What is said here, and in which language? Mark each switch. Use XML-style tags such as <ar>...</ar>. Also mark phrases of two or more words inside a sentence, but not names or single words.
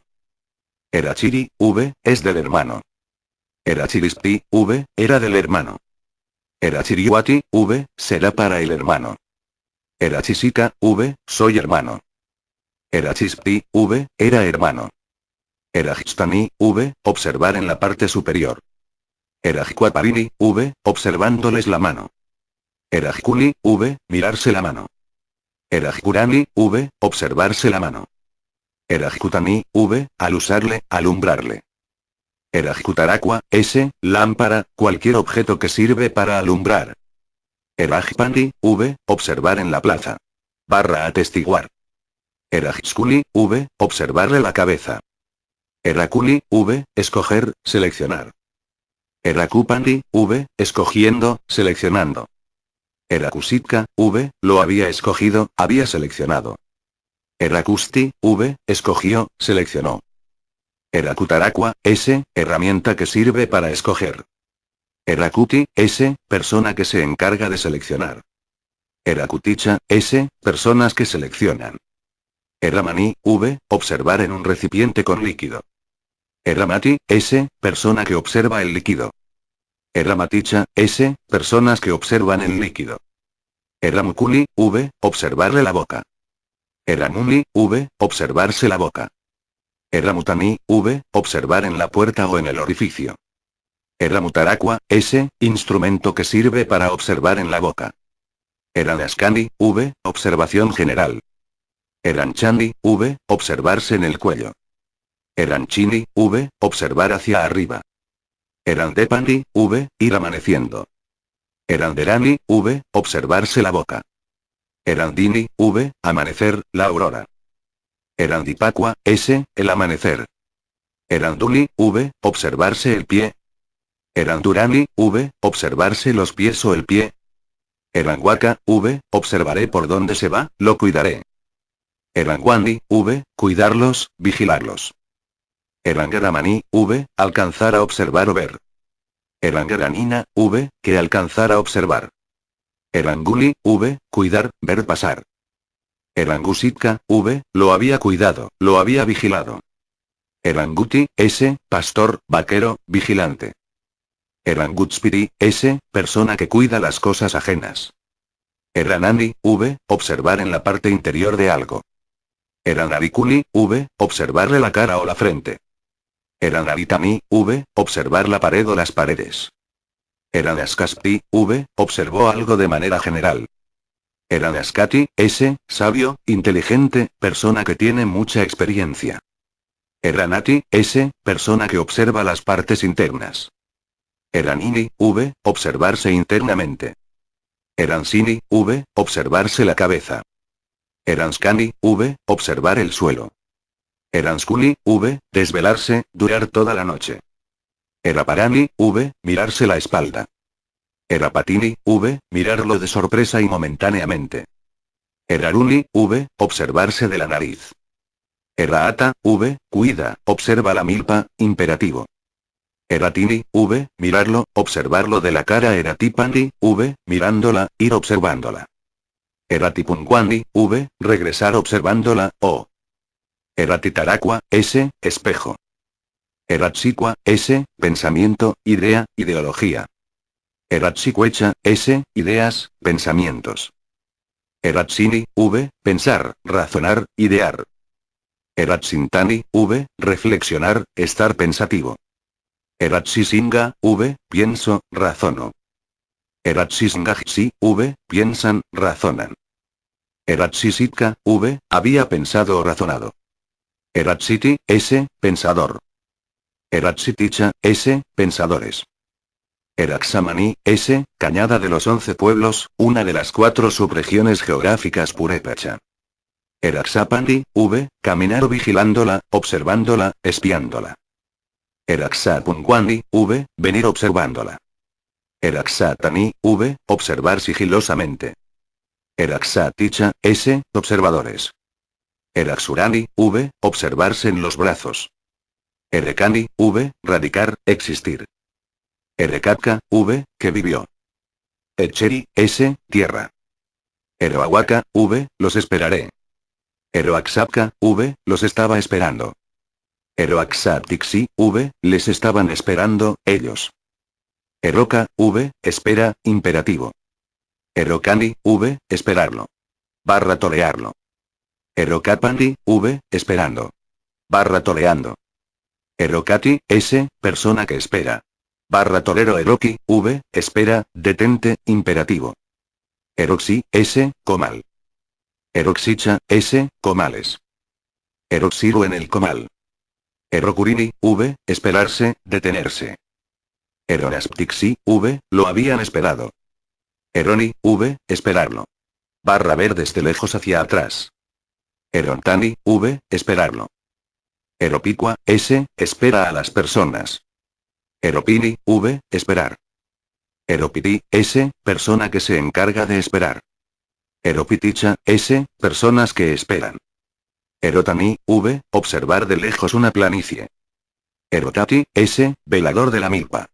<es>Erachiri, V, es del hermano. Erachirispi, V, era del hermano. Erachiriuati, V, será para el hermano. Erachisika, V, soy hermano. Erachispi, V, era hermano. Erajistani, V, observar en la parte superior. Erajquaparini, V, observándoles la mano. Erajkuli, v, mirarse la mano. Erajkurani, v, observarse la mano. Erajkutani, v, al usarle, alumbrarle.</es> <tsz>Erajkutarakwa, s,</tsz> <es>lámpara, cualquier objeto que sirve para alumbrar. Erajpandi, v, observar en la plaza. Atestiguar. Erajskuli, v, observarle la cabeza. Erakuli, v, escoger, seleccionar. Erakupandi, v, escogiendo, seleccionando.</es> <tsz>Erakusitka, v,</tsz> <es>lo había escogido, había seleccionado. Erakusti, v, escogió, seleccionó. Erakutarakwa, s, herramienta que sirve para escoger. Erakuti, s, persona que se encarga de seleccionar. Erakuticha, s, personas que seleccionan. Eramani, v, observar en un recipiente con líquido. Eramati, s, persona que observa el líquido. Eramaticha, s, personas que observan el líquido. Eramukuli, v, observarle la boca. Eramuni, v, observarse la boca. Eramutani, v, observar en la puerta o en el orificio. Eramutarakwa, s, instrumento que sirve para observar en la boca. Eranaskani, v, observación general. Eranchandi, v, observarse en el cuello. Eranchini, v, observar hacia arriba. Erandepandi, v, ir amaneciendo.</es> <tsz>Eranderani, v,</tsz> <es>observarse la boca. Erandini, v, amanecer, la aurora. Erandipakwa, s, el amanecer. Eranduli, v, observarse el pie. Erandurani, v, observarse los pies o el pie. Eranguaka, v, observaré por dónde se va, lo cuidaré. Erangwandi, v, cuidarlos, vigilarlos.</es> <tsz>Erangaramani, v,</tsz> <es>alcanzar a observar o ver. Erangaranina, v, que alcanzar a observar. Eranguli, v, cuidar, ver pasar. Erangusitka, v, lo había cuidado, lo había vigilado. Eranguti, s, pastor, vaquero, vigilante. Erangutspiri, s, persona que cuida las cosas ajenas. Eranani, v, observar en la parte interior de algo. Eranarikuli, v, observarle la cara o la frente. Eranaritani, v, observar la pared o las paredes. Eranaskaspi, v, observó algo de manera general. Eranaskati, s, sabio, inteligente, persona que tiene mucha experiencia. Eranati, s, persona que observa las partes internas. Eranini, v, observarse internamente.</es> <tsz>Eransini, v,</tsz> <es>observarse la cabeza. Eranskani, v, observar el suelo. Eranskuli, v, desvelarse, durar toda la noche. Eraparani, v, mirarse la espalda. Erapatini, v, mirarlo de sorpresa y momentáneamente. Eraruni, v, observarse de la nariz. Eraata, v, cuida, observa la milpa, imperativo. Eratini, v, mirarlo, observarlo de la cara. Eratipandi, v, mirándola, ir observándola.</es> <tsz>Eratipunguandi, v,</tsz> <es>regresar observándola, o. Eratitarakwa, s, espejo. Eratsikwa, s, pensamiento, idea, ideología. Eratsikwecha, s, ideas, pensamientos. Eratsini, v, pensar, razonar, idear. Eratsintani, v, reflexionar, estar pensativo. Eratsisinga, v, pienso, razono. Eratsisingajsi, v, piensan, razonan.</es> <tsz>Eratsisitka, v,</tsz> <es>había pensado o razonado. Eratsiti, s, pensador. Eratsiticha, s, pensadores.</es> <tsz>Eraxamani, s,</tsz> <es>cañada de los 11 pueblos, una de las 4 subregiones geográficas purépecha. Eraxapandi, v, caminar vigilándola, observándola, espiándola. Eraxapunguandi, v, venir observándola. Eraxatani, v, observar sigilosamente. Eraxaticha, s, observadores.</es> <tsz>Eraxurani, v,</tsz> <es>observarse en los brazos. Erekani, v, radicar, existir.</es> <tsz>Erekatka, v,</tsz> <es>que vivió. Echeri, s, tierra. Eroawaka, v, los esperaré. Eroaxapka, v, los estaba esperando. Eroaxaptixi, v, les estaban esperando, ellos. Eroka, v, espera, imperativo. Erokani, v, esperarlo. Tolearlo. Erokapandi, v, esperando. Toleando. Erokati, s, persona que espera. Tolero. Eroki, v, espera, detente, imperativo. Eroxi, S, comal. Eroxicha, S, comales. Eroxiru en el comal. Erocurini, V, esperarse, detenerse.</es> <tsz>Eronasptixi, V,</tsz> <es>lo habían esperado. Eroni, V, esperarlo. Barra ver desde lejos hacia atrás.</es> <tsz>Erontani, V, esperarlo. Eropicua, S,</tsz> <es>espera a las personas. Eropini, V, esperar. Eropiti, S, persona que se encarga de esperar. Eropiticha, S, personas que esperan. Erotani, V, observar de lejos una planicie. Erotati, S, velador de la milpa.</es>